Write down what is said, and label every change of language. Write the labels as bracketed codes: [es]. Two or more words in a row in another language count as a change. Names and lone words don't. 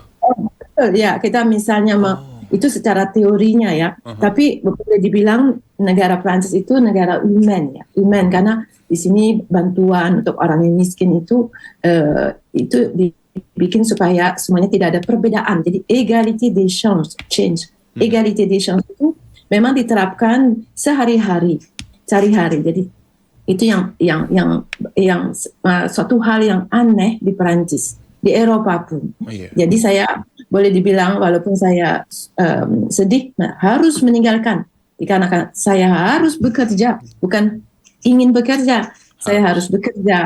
[id] Ya, kita misalnya itu secara teorinya ya, tapi boleh dibilang negara Prancis itu negara human ya, human, karena di sini bantuan untuk orang yang miskin itu dibikin supaya semuanya tidak ada perbedaan. Jadi [fr] égalité des chances, égalité des chances [id] itu memang diterapkan sehari-hari. Jadi itu yang suatu hal yang aneh di Prancis, di Eropa pun. Jadi saya boleh dibilang walaupun saya sedih harus meninggalkan, dikarenakan saya harus bekerja, bukan ingin bekerja, saya harus bekerja.